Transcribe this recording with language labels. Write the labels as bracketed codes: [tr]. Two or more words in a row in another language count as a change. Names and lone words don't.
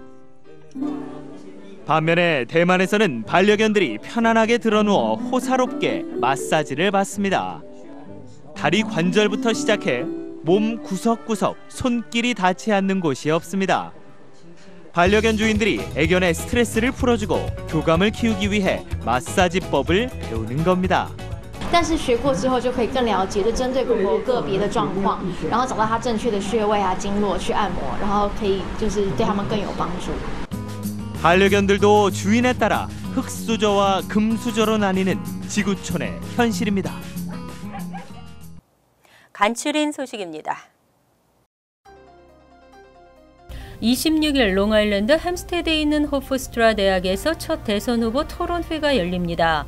[ko] 반면에 대만에서는 반려견들이 편안하게 드러누워 호사롭게 마사지를 받습니다. 다리 관절부터 시작해 몸 구석구석 손길이 닿지 않는 곳이 없습니다. 반려견 주인들이 애견의 스트레스를 풀어주고 교감을 키우기 위해 마사지법을 배우는 겁니다. [zh] 但是学过之后就可以更了解，就针对狗狗个别的状况，然后找到它正确的穴位啊、经络去按摩，然后可以就是对它们更有帮助。 [ko] 반려견들도 주인에 따라 흙수저와 금수저로 나뉘는 지구촌의 현실입니다. 간추린 소식입니다. 26일 롱아일랜드 햄스테드에 있는 호프스트라 대학에서 첫 대선 후보 토론회가 열립니다.